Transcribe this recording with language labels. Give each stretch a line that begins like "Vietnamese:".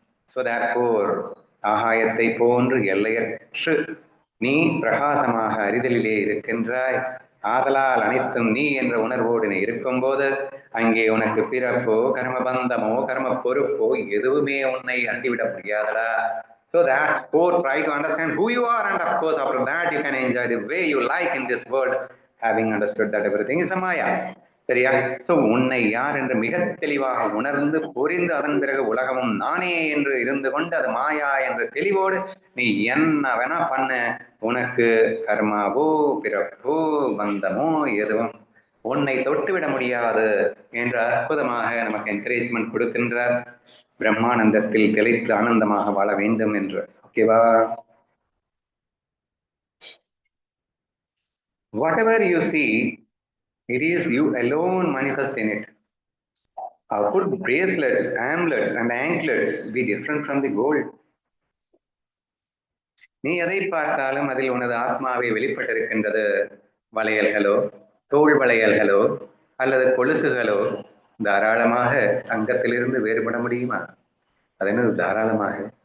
Tamil: So therefore ஆகாயத்தை போன்று எல்லையற்று நீ பிரகாசமாக அறிதலிலே இருக்கின்றாய். ஆதலால் அனைத்தும் நீ என்ற உணர்வோடு நீ இருக்கும்போது அங்கே உனக்கு பிறப்போ கர்மபந்தமோ கர்ம பொறுப்போ எதுவுமே உன்னை அண்டிவிட முடியாதடா.
English: So therefore try to understand who you are, and of course after that you can enjoy the way you like in this world, having understood that everything is a maya.
Tamil: சரியா? சோ உன்னை யார் என்று மிக தெளிவாக உணர்ந்து புரிந்து அதன் பிறகு உலகமும் நானே என்று இருந்து கொண்டு அது மாயா என்ற தெளிவோடு நீ என்ன வேணா பண்ண, உனக்கு கர்மாவோ பிறப்போ பந்தமோ எதுவும் உன்னை தொட்டுவிட முடியாது என்று அற்புதமாக நமக்கு என்கரேஜ்மெண்ட் கொடுக்கின்றார். பிரம்மானந்தத்தில் தெளித்து ஆனந்தமாக வாழ வேண்டும் என்று. ஓகேவா?
English: Whatever you see, it is you alone manifest in it. How could bracelets, amulets and anklets be different from the gold?
Tamil: நீ எதை பார்த்தாலும் அதில் உனது ஆத்மாவை வெளிப்பட்டிருக்கின்றது. வளையல்களோ தோல் வளையல்களோ அல்லது கொலுசுகளோ தாராளமாக தங்கத்திலிருந்து வேறுபட முடியுமா? அது என்னது தாராளமாக?